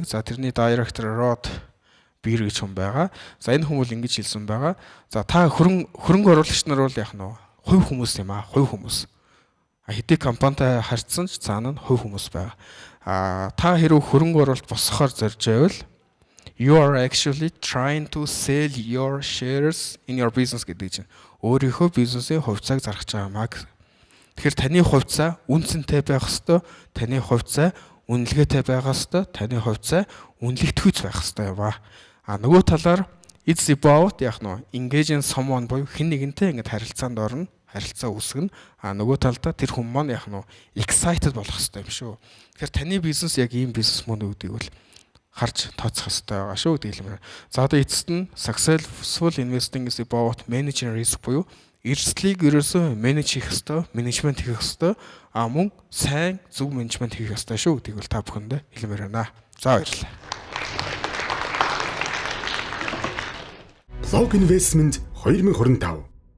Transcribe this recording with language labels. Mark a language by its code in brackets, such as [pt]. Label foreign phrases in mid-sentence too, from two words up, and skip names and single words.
[mn] За тэрний директор Rod Beer гэж хүн байгаа. За энэ хүн бол ингэж хэлсэн байгаа. За та хөрөнгө оруулагч нар бол яах нь хувь хүмүүс юм а, хувь хүмүүс. Хэдий компанитай харьцсан ч цаана нь хувь хүмүүс байгаа. Та хэрэг хөрөнгө оруулалт босгохоор зорж байвал [en] you are actually trying to sell your shares in your business [mn] гэдэг чинь өөрийнхөө бизнесийн хувьцааг зарах гэж байгаа маа. Тэгэхээр таны хувьцаа үнцэнтэй байх ёстой, таны хувьцаа үнэлгээтэй байх ёстой, таны хувьцаа үнэлэгдэхүйц байх ёстой юм аа. Нөгөө талаар [en] it's about [mn] яах нь [en] engaging someone [mn] буюу хэн нэгэнтэй ингэж харилцаанд орно, харилцаа үүсгэнэ. Нөгөө талдаа тэр хүмүүс маань яах нь excited болох ёстой юм шүү. Тэгэхээр таны бизнес яг ийм бизнес мөн үү гэдгийг бол харж тооцох хэрэгтэй байгаа шүү гэдэг юм. За одоо эцэст нь [en] successful investing is about managing risk [mn] буюу эрсдлийг ерөөсөө менеж хийх хэрэгтэй, менежмент хийх хэрэгтэй. Мөн сайн зөв менежмент хийх хэрэгтэй шүү гэдгийг бол та бүхэндээ хэлмээр байна. За баярлалаа. Log Investment 2025